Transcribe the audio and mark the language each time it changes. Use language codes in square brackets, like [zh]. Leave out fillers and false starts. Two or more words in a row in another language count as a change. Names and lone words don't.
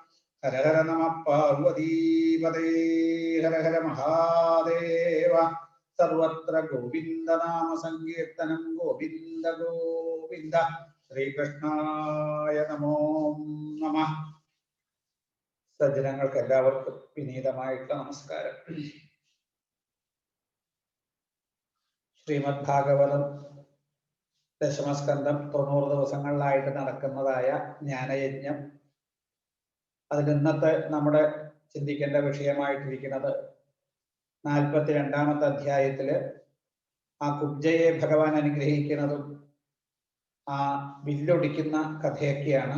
[sa] हर हर नमः पार्वतीपते हर हर महादेव। सर्वत्र गोविंद नाम संकीर्तनं गोविंद गोविंद। श्रीकृष्णाय नमो नमः। [ml] സജ്ജനങ്ങൾക്ക് എല്ലാവർക്കും വിനീതമായിട്ടുള്ള നമസ്കാരം. ശ്രീമദ് ഭാഗവതം ദശമസ്കന്ധം 90 ദിവസങ്ങളിലായിട്ട് നടക്കുന്നതായ ജ്ഞാനയജ്ഞം, അതിൽ ഇന്നത്തെ നമ്മുടെ ചിന്തിക്കേണ്ട വിഷയമായിട്ടിരിക്കുന്നത് 42ാമത്തെ അധ്യായത്തില് ആ കുബ്ജയെ ഭഗവാൻ അനുഗ്രഹിക്കുന്നതും ആ വില്ലൊടിക്കുന്ന കഥയൊക്കെയാണ്.